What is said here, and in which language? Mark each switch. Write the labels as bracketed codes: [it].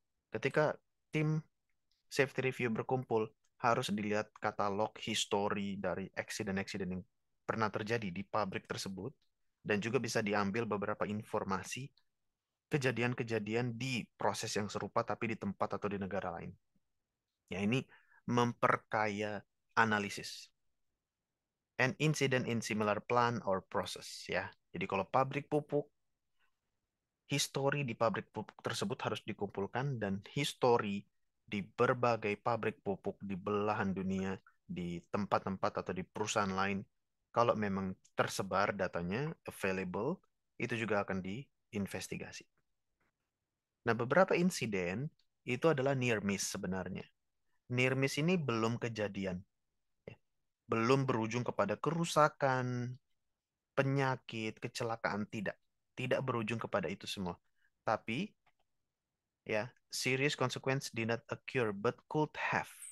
[id] Ketika tim safety review berkumpul, harus dilihat katalog histori dari eksiden-eksiden yang pernah terjadi di pabrik tersebut, dan juga bisa diambil beberapa informasi kejadian-kejadian di proses yang serupa tapi di tempat atau di negara lain. Ya, ini memperkaya analisis. [en] An incident in similar plant or process, ya. [id] Jadi kalau pabrik pupuk, histori di pabrik pupuk tersebut harus dikumpulkan, dan histori di berbagai pabrik pupuk di belahan dunia, di tempat-tempat atau di perusahaan lain, kalau memang tersebar datanya, available, itu juga akan diinvestigasi. Nah, beberapa insiden itu adalah near miss sebenarnya. Near miss ini belum kejadian, ya. Belum berujung kepada kerusakan, penyakit, kecelakaan, tidak. Tidak berujung kepada itu semua. Tapi ya, [en] serious consequence did not occur but could have.